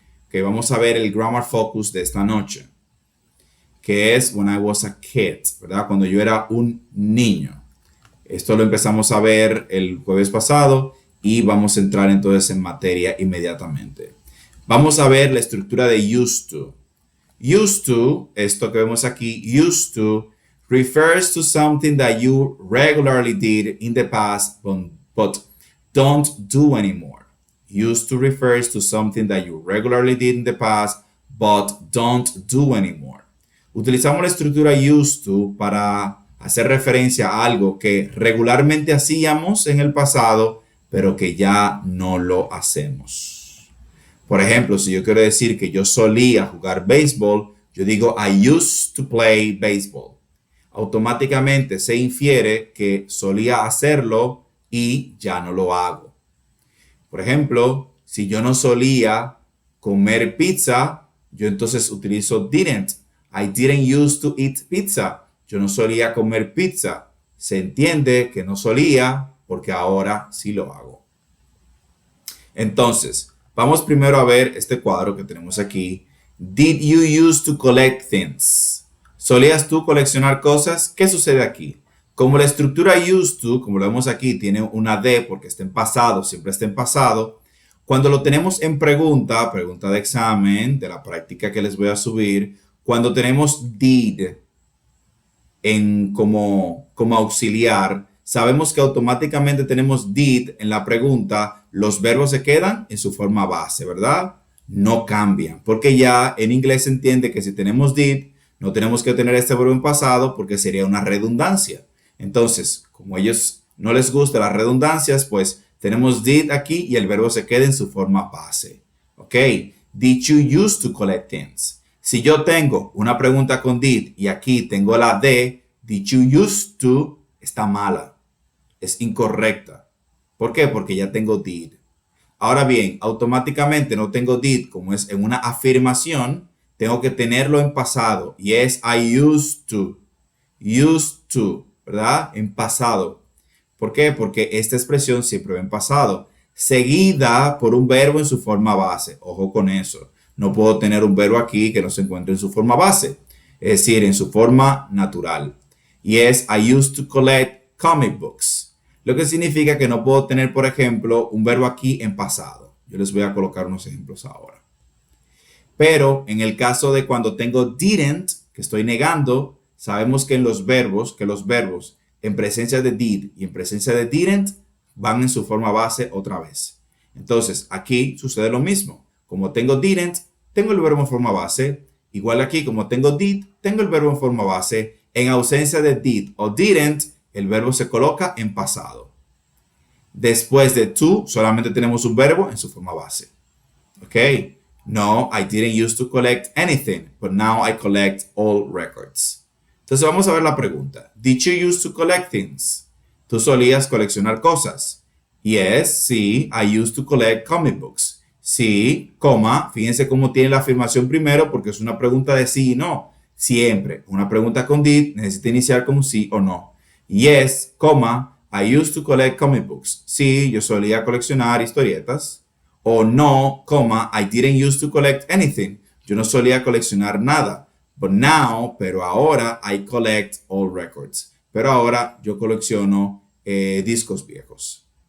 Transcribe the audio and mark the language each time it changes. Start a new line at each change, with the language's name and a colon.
Spanish: Que vamos a ver el Grammar Focus de esta noche, que es When I Was a Kid, ¿verdad? Cuando yo era un niño. Esto lo empezamos a ver el jueves pasado y vamos a entrar entonces en materia inmediatamente. Vamos a ver la estructura de used to.
English: Used to,
Spanish: esto que vemos aquí,
English: used to refers to something that you regularly did in the past but don't do anymore. Used to refers to something that you regularly did in the past but don't do anymore.
Spanish: Utilizamos la estructura used to para hacer referencia a algo que regularmente hacíamos en el pasado, pero que ya no lo hacemos. Por ejemplo, si yo quiero decir que yo solía jugar béisbol, yo digo
English: I used to play baseball.
Spanish: Automáticamente se infiere que solía hacerlo y ya no lo hago. Por ejemplo, si yo no solía comer pizza, yo entonces utilizo didn't.
English: I didn't used to eat pizza.
Spanish: Yo no solía comer pizza. Se entiende que no solía porque ahora sí lo hago. Entonces, vamos primero a ver este cuadro que tenemos aquí.
English: Did you used to collect things?
Spanish: ¿Solías tú coleccionar cosas? ¿Qué sucede aquí? Como la estructura used to, como lo vemos aquí, tiene una D porque está en pasado, siempre está en pasado. Cuando lo tenemos en pregunta de examen, de la práctica que les voy a subir, cuando tenemos did como auxiliar, sabemos que automáticamente tenemos did en la pregunta, los verbos se quedan en su forma base, ¿verdad? No cambian, porque ya en inglés se entiende que si tenemos did, no tenemos que tener este verbo en pasado porque sería una redundancia. Entonces, como a ellos no les gustan las redundancias, pues tenemos did aquí y el verbo se queda en su forma base. ¿Ok?
English: Did you used to collect things?
Spanish: Si yo tengo una pregunta con did y aquí tengo la de,
English: did you used to,
Spanish: está mala. Es incorrecta. ¿Por qué? Porque ya tengo did. Ahora bien, automáticamente no tengo did como es en una afirmación, tengo que tenerlo en pasado y es
English: I used to.
Spanish: Used to, ¿verdad? En pasado. ¿Por qué? Porque esta expresión siempre va en pasado, seguida por un verbo en su forma base. Ojo con eso. No puedo tener un verbo aquí que no se encuentre en su forma base, es decir, en su forma natural. Y es
English: I used to collect comic books.
Spanish: Lo que significa que no puedo tener, por ejemplo, un verbo aquí en pasado. Yo les voy a colocar unos ejemplos ahora. Pero en el caso de cuando tengo didn't, que estoy negando, sabemos que los verbos en presencia de did y en presencia de didn't van en su forma base otra vez. Entonces, aquí sucede lo mismo. Como tengo didn't, tengo el verbo en forma base. Igual aquí, como tengo did, tengo el verbo en forma base. En ausencia de did o didn't, el verbo se coloca en pasado. Después de to, solamente tenemos un verbo en su forma base. ¿Ok?
English: No, I didn't used to collect anything, but now I collect all records.
Spanish: Entonces vamos a ver la pregunta.
English: Did you used to collect things?
Spanish: ¿Tú solías coleccionar cosas?
English: Yes, sí, I used to collect comic books.
Spanish: Sí, coma, fíjense cómo tiene la afirmación primero porque es una pregunta de sí y no. Siempre, una pregunta con did necesita iniciar con sí o no.
English: Yes, coma, I used to collect comic books.
Spanish: Sí, yo solía coleccionar historietas. O no, coma,
English: I didn't used to collect anything.
Spanish: Yo no solía coleccionar nada.
English: But now,
Spanish: pero ahora,
English: I collect all records.
Spanish: Pero ahora yo colecciono discos viejos.